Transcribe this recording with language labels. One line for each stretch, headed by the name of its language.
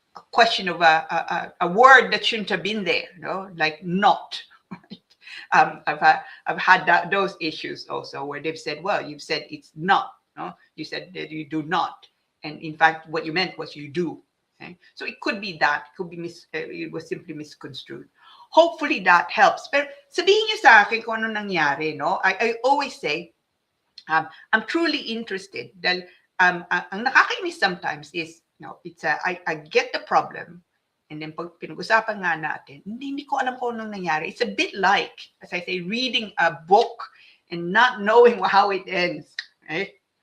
English: question of a word that shouldn't have been there, like not. Right? I've had those issues also where they've said, well, you've said it's not, no? You said that you do not, and in fact, what you meant was you do. Okay? So it could be that, it could be it was simply misconstrued. Hopefully that helps.
Filipino: Pero sabihin niyo sa akin kung ano nangyari, no?
English: I always say, I'm truly interested.
Filipino: Dahil ang nakakainis sometimes is,
English: it's I get the problem, and then
Filipino: pag pinag-usapan nga natin, hindi ko alam kung anong nangyari.
English: It's a bit like, as I say, reading a book and not knowing how it ends. Right?